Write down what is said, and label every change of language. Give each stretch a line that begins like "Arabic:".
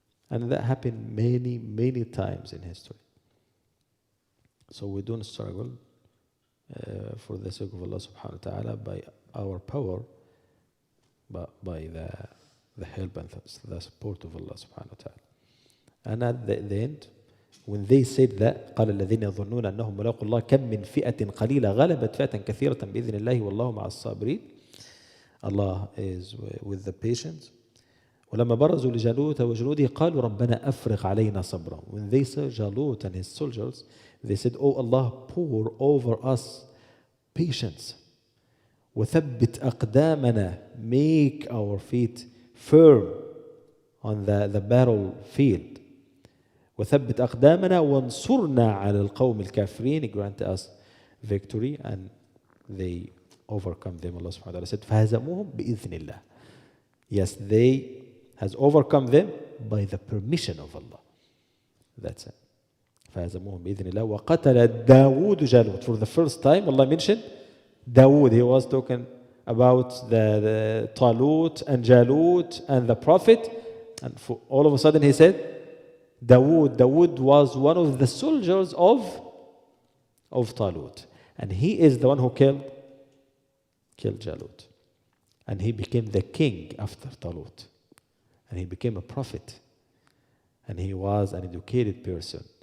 English: And that happened many, many times in history. So we don't struggle for the sake of Allah subhanahu wa ta'ala by our power, but by the help and the support of Allah subhanahu wa ta'ala. And at the end, when they said that,
Arabic: قال الذين يظنون أنهم ملاقوا الله كم من فئة قليلة غلبت فئة كثيرة بإذن الله والله مع الصابرين.
English: Allah is with the patience.
Arabic: ولما برزوا لجالوت وجنوده قالوا ربنا أفرغ علينا صبرا.
English: When they saw Jalut and his soldiers, they said, Oh Allah, pour over us patience.
Arabic: وثبت أقدامنا,
English: make our feet firm on the battlefield.
Arabic: وثبت أقدامنا وانصرنا على القوم الكافرين,
English: grant us victory, and they overcome them. Allah subhanahu wa ta'ala said
Arabic: فهزموهم بإذن الله.
English: Yes, they has overcome them by the permission of Allah. That's it.
Arabic: فهزموهم بإذن الله وقتل داود جالوت.
English: For the first time Allah mentioned Dawood. He was talking about the Talut and Jalut and the Prophet, and for all of a sudden he said Dawood. Dawood was one of the soldiers of Talut, and he is the one who killed Jalut, and he became the king after Talut, and he became a prophet, and he was an educated person.